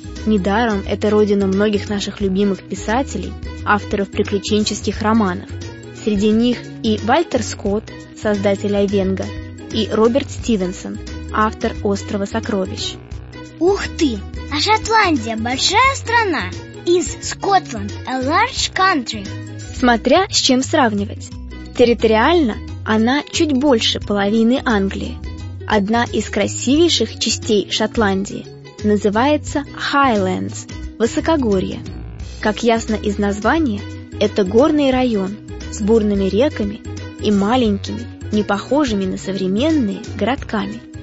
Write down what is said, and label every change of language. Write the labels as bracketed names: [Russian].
[Russian] Недаром это родина многих наших любимых писателей, авторов приключенческих романов. Среди них и Вальтер Скотт, создатель «Айвенго», и Роберт Стивенсон, автор «Острова сокровищ». Ух ты! А Шотландия – большая страна! [English] Is Scotland a large country? [Russian] Смотря с чем сравнивать. Территориально она чуть больше половины Англии. Одна из красивейших частей Шотландии называется Highlands – высокогорье. Как ясно из названия, это горный район с бурными реками и маленькими, не похожими на современные, городками.